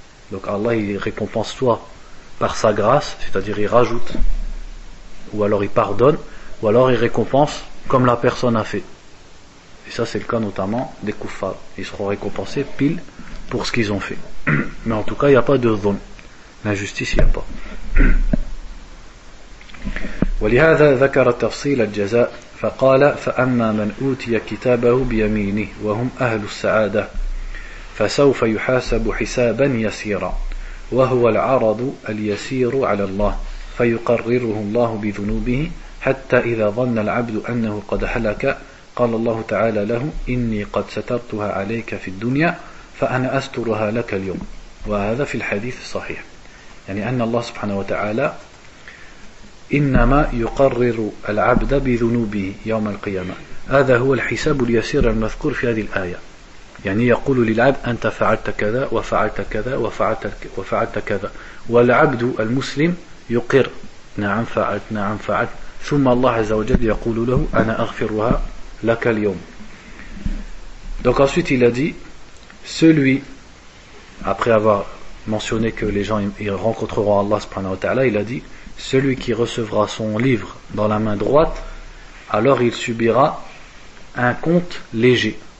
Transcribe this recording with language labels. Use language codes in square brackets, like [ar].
[fr] Donc Allah, il récompense soit par sa grâce, c'est-à-dire il rajoute, ou alors il pardonne, ou alors il récompense comme la personne a fait. Et ça, c'est le cas notamment des koufars. Ils seront récompensés pile pour ce qu'ils ont fait. Mais en tout cas, il n'y a pas de dhulm. L'injustice, il n'y a pas. [ar] ولهذا ذكر تفصيل الجزاء فقال فأما من أوتي كتابه بيمينه وهم أهل السعادة فسوف يحاسب حسابا يسيرا وهو العرض اليسير على الله فيقرره الله بذنوبه حتى إذا ظن العبد أنه قد هلك قال الله تعالى له إني قد سترتها عليك في الدنيا فأنا أسترها لك اليوم وهذا في الحديث الصحيح يعني أن الله سبحانه وتعالى إنما يقرر العبد بذنوبه يوم القيامة هذا هو الحساب اليسير المذكور في هذه الآية يعني يقول للعبد أنت فعلت كذا وفعلت كذا وفعلت كذا والعبد المسلم يقر نعم فعلت ثم الله عز وجل يقول له أنا أغفرها لك اليوم. [fr] Donc ensuite il a dit, celui, après avoir mentionné que les gens ils rencontreront Allah subhanahu wa ta'ala, il a dit, celui qui recevra son livre dans la main droite, alors il subira un compte léger.